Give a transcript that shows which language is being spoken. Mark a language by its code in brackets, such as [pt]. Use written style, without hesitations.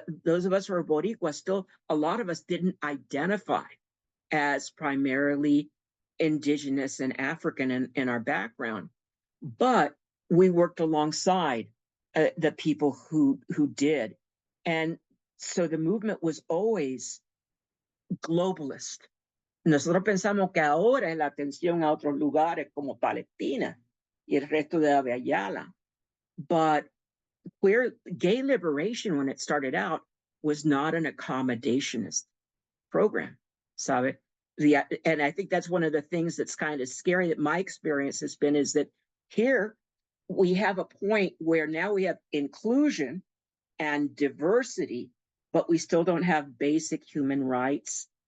[en] Those of us who are Boricua, still, a lot of us didn't identify as primarily indigenous and African in our background, but we worked alongside the people who did. And so the movement was always globalist. [es] Nosotros pensamos que ahora es la atención a otros lugares como Palestina y el resto de Abya. [en] But gay liberation, when it started out, was not an accommodationist program, sabe? And I think that's one of the things that's kind of scary that my experience has been, is that here we have a point where now we have inclusion and diversity, but we still don't have basic human rights.